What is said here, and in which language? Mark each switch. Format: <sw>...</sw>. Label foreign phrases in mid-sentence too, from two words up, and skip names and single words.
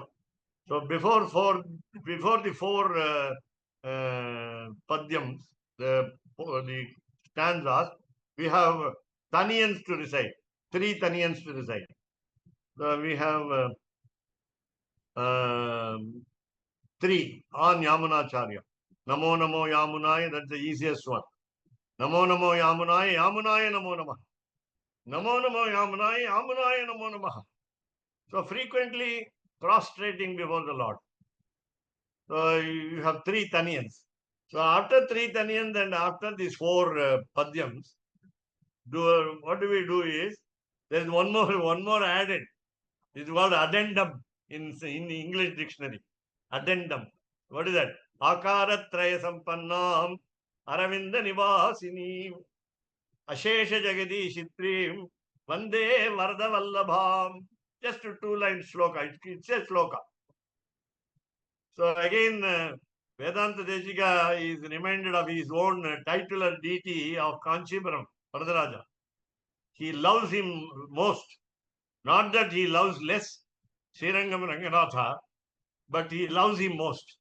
<en>So before the 4 padyams, the stanzas, we have taniyans to recite. 3 taniyans to recite. So we have 3 on Yamunacharya.</en> <sa>Namo Namo Yamunaya,</sa> <en>that's the easiest one.</en> <sa>Namo Namo Yamunaya, Yamunaya Namo Namah. Namo Namo Yamunaya, Yamunaya Namo Namah.</sa> <en>So frequently prostrating before the Lord. So you have 3 taniyans. So after 3 taniyans and after these 4 padyams, what do we do is, there is one more added. It's called addendum in English dictionary. Addendum. What is that?</en> <sa>Akaratraya sampannam aravinda nivasini ashesha jagadishitrim vande varda vallabham.</sa> <en>Just 2-line shloka. It's a shloka. So again, Vedanta Deshika is reminded of his own titular deity of Kanchipuram, Varadaraja. He loves him most. Not that he loves less Srirangam Ranganatha, but he loves him most.</en>